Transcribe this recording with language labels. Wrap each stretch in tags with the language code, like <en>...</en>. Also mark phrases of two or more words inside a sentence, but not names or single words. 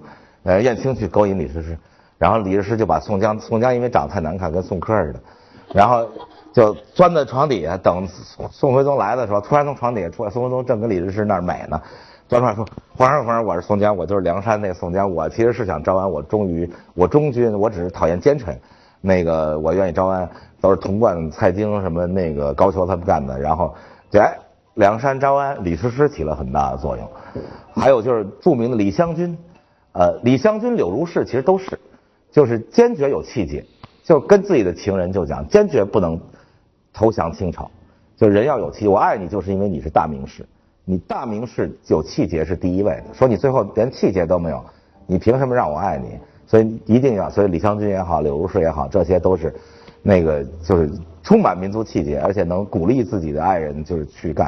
<zh>燕青去勾引李师师，然后李师师就把宋江因为长得太难看，跟宋柯似的，然后就钻在床底下等宋徽宗来的时候，突然从床底下出来，宋徽宗正跟李师师那儿美呢，钻出来说：“皇上，我是宋江，我就是梁山那个宋江，我其實是想招安，我忠君，我只是討厭奸臣，那個我願意招安，都是童貫、蔡京什麼那個高俅他們幹的。然後梁山招安，李師師起了很大的作用。還有就是著名的李香君，李香君、柳如是其實都是，就是堅決有氣節，就跟自己的情人就講，堅決不能投降清朝，就人要有氣，我愛你就是因為你是大名士，你大名士有氣節是第一位的，說你最後連氣節都沒有，你憑什麼讓我愛你？所以一定要，所以李香君也好，柳如是也好，這些都是那個就是充滿民族氣節，而且能鼓勵自己的愛人就是去幹。</zh>